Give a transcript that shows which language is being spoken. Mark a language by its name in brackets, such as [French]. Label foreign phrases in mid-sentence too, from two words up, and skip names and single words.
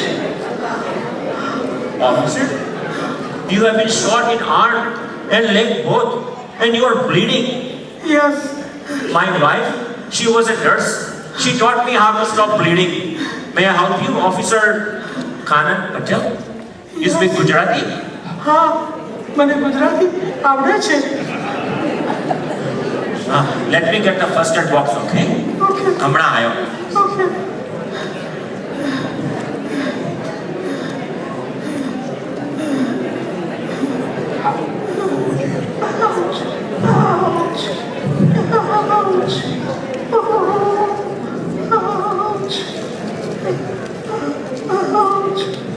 [English] Officer, you have been shot in arm and leg both, and you are bleeding. Yes. My wife, she was a nurse. She taught me how to stop bleeding. May I help you, Officer Kanan Patel? You speak Gujarati? [Gujarati] હા મને ગુજરાતી આવડે છે. [English] Let me get the first aid box, okay? Okay. [Gujarati] હમણાં આવ્યો. [English] Okay. Ouch! Ouch! Ouch! Ouch!